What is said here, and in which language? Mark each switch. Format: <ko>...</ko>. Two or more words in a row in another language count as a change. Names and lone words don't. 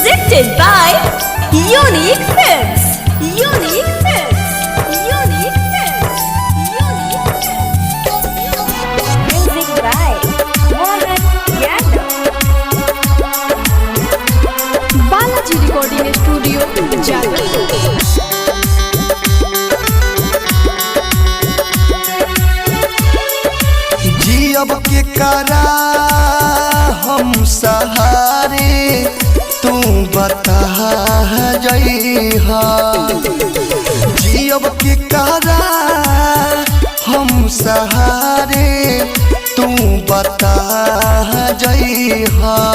<en>Presented by Unique Films. Unique Films. Unique Films. Unique Films. Music by Mohan Yadav. Balaji Recording Studio, Jadavpur.</en> <bho>अब के करा हम सहारे तू बता जइहा जी अब के करा हम सहारे तू बता जइहा</bho>